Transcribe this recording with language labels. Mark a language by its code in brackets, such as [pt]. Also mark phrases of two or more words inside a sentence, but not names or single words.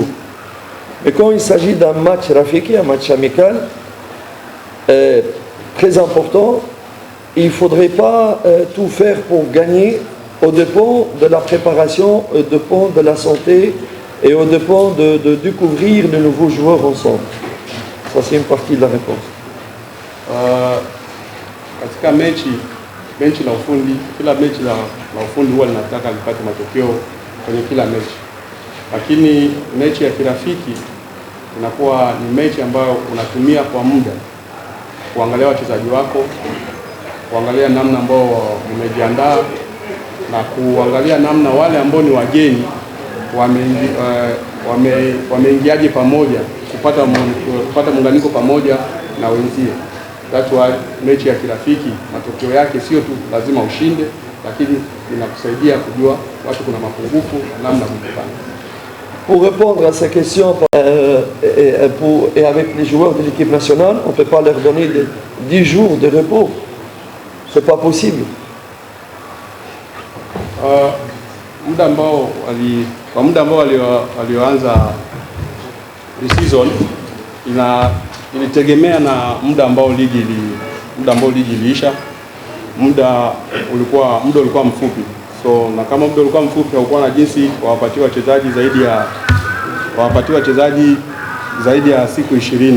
[fr] Mais quand il s'agit d'un match rafiki, un match amical, très important, il ne faudrait pas tout faire pour gagner au dépend de la préparation, au dépend de la santé et au dépend de découvrir de nouveaux joueurs ensemble. Ça, c'est une partie de la réponse. [sw] Katika mechi la ufundi, kila mechi la ufundi huwa linataka lipate matokeo kwenye kila mechi, lakini mechi ya kirafiki inakuwa ni mechi ambayo unatumia kwa muda kuangalia wachezaji wako, kuangalia namna ambao umejiandaa na kuangalia namna wale ambao ni wageni wameingiaje pamoja, kupata muunganiko pamoja na wenzie. [en] That's why [sw] mechi ya kirafiki matokeo yake sio tu lazima ushinde, lakini inakusaidia kujua watu kuna mapungufu na namna kufanya. [fr] Pour répondre à ces questions et avec les joueurs de l'équipe nationale, on ne peut pas leur donner 10 jours de repos. Ce n'est pas possible. [sw] Muda ambao walioanza pre-season ilitegemea na muda ambao ligi iliisha. Muda ulikuwa mfupi, so na kama muda ulikuwa mfupi haukuwa na jinsi wawapatie wachezaji zaidi ya siku 20.